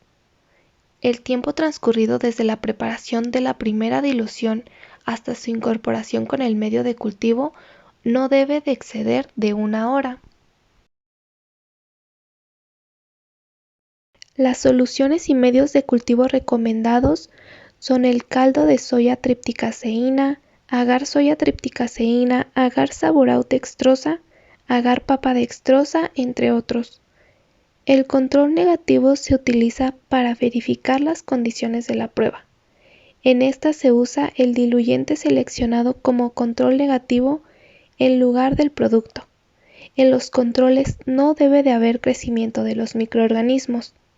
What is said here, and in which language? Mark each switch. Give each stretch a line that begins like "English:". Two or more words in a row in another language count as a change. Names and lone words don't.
Spanish: El tiempo transcurrido desde la preparación de la primera dilución hasta su incorporación con el medio de cultivo no debe de exceder de 1 hora. Las soluciones y medios de cultivo recomendados son el caldo de soya tripticaseína, agar soya tripticaseína, agar saburaut dextrosa, agar papa dextrosa, entre otros. El control negativo se utiliza para verificar las condiciones de la prueba. En esta se usa el diluyente seleccionado como control negativo en lugar del producto. En los controles no debe de haber crecimiento de los microorganismos.